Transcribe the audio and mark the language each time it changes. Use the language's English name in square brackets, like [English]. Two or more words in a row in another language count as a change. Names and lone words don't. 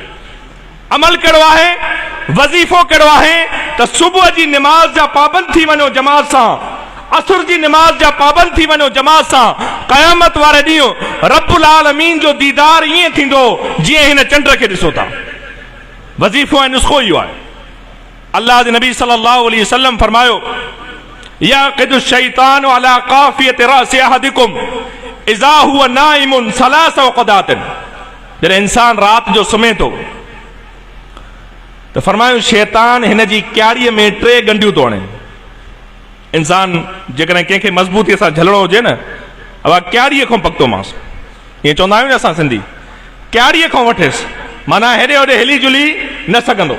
[Sindhi] अमल कहिड़ो आहे, वज़ीफ़ो कहिड़ो आहे त सुबुह जी निमाज़ जा पाबंद थी वञो जमात सां, असुर जी निमाज़ जा पाबंद थी वञो जमात सां। क़यामत वारे ॾींहुं रब्बुल आलमीन जो दीदार ईअं थींदो जीअं हिन चंड खे ॾिसो था। वज़ीफ़ो ऐं नुस्ख़ो इहो आहे। अल्लाह जे नबी [Arabic] صلى الله عليه وسلم फरमायो يعقد الشيطان على قافية رأس أحدكم إذا هو نائم ثلاث عقد. [Sindhi] जॾहिं इंसान राति जो सुम्हे थो त फरमायो शैतान हिन जी क्यारीअ में 3 गंढियूं थो हणे। इंसान जेकॾहिं कंहिंखे मज़बूतीअ सां झलणो हुजे न, अब क्यारीअ खां पकतो मांसि, ईअं चवंदा आहियूं न असां सिंधी, क्यारीअ खां वठेसि, माना हेॾे होॾे हिली जुली न सघंदो।